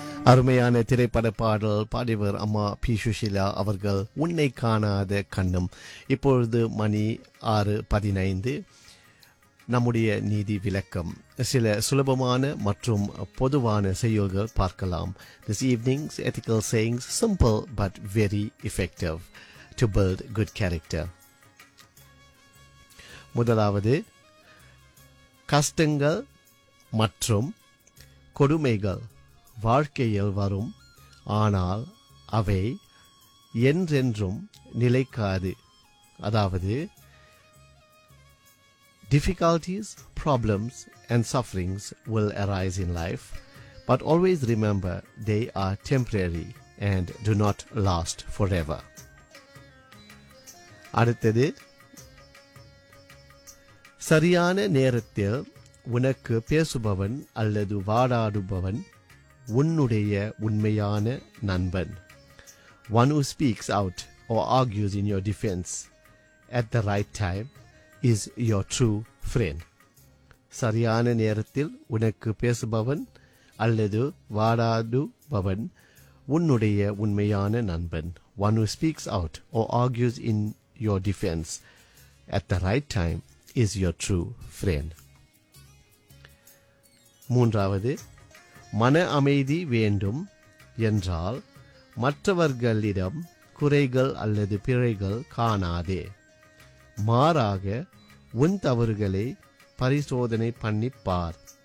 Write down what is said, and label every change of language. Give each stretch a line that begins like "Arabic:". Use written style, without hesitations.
Tamil: அருமையான திரைப்பட பாடல் பாடியவர் அம்மா பி சுஷிலா அவர்கள், உன்னை காணாத கண்ணும். இப்பொழுது மணி 6:15, நம்முடைய நீதி விளக்கம். சில சுலபமான மற்றும் பொதுவான செய்யுள்கள் பார்க்கலாம்.
English: This evening's ethical sayings, simple but very effective to build good character.
Tamil: முதலாவது, கஷ்டங்கள் மற்றும் கொடுமைகள் வாழ்க்கையில் வரும், ஆனால் அவை என்றென்றும் நிலைக்காது. அதாவது,
English: difficulties, problems and sufferings will arise in life, but always remember they are temporary and do not last forever.
Tamil: அடுத்தது, சரியான நேரத்தில் உனக்கு பேசுபவன் அல்லது வாடாடுபவன் உன்னுடைய உண்மையான நண்பன்.
English: One who speaks out or argues in your defense at the right time is your true friend.
Tamil: சரியான நேரத்தில் உனக்கு பேசுபவன் அல்லது வாடாடுபவன் உன்னுடைய உண்மையான நண்பன்.
English: One who speaks out or argues in your defense at the right time is your true friend.
Tamil: மூன்றாவது, மன அமைதி வேண்டும் என்றால் மற்றவர்களிடம் குறைகள் அல்லது பிழைகள் காணாதே. மாறாக உன் தவறுகளை பரிசோதனை பண்ணிப்பார்.